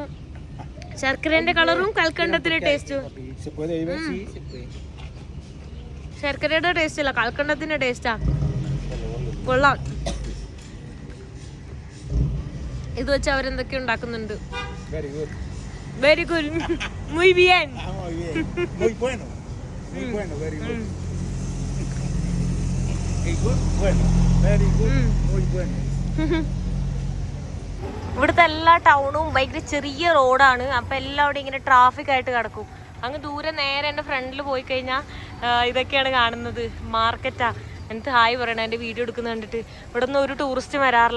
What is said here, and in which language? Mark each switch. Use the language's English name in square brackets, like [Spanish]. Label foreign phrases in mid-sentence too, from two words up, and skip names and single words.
[Malayalam] ശർക്കരേന്റെ കളറും കൽക്കണ്ടത്തിന്റെ ടേസ്റ്റും. ശർക്കരയുടെ ടേസ്റ്റ് അല്ല, കൽക്കണ്ടത്തിന്റെ ടേസ്റ്റാ. കൊള്ളാം. ഇത് വെച്ച് അവരെന്തൊക്കെ ഉണ്ടാക്കുന്നുണ്ട്. [English] very good. [Spanish] muy bien. Muy bueno. Muy bueno, [English] very good. Good, bueno. Very good, [Spanish] muy bueno. [Malayalam] ഇവിടുത്തെ എല്ലാ ടൗണും ഭയങ്കര ചെറിയ റോഡാണ്. അപ്പം എല്ലാവരും ഇങ്ങനെ ട്രാഫിക് ആയിട്ട് കിടക്കും. അങ്ങ് ദൂരെ നേരെ എൻ്റെ ഫ്രണ്ടിൽ പോയി കഴിഞ്ഞാൽ ഇതൊക്കെയാണ് കാണുന്നത്. മാർക്കറ്റാ. എന്നിട്ട് ഹായ് പറയണം എൻ്റെ വീഡിയോ എടുക്കുന്നത് കണ്ടിട്ട്. ഇവിടെ നിന്ന് ഒരു ടൂറിസ്റ്റ് വരാറില്ല.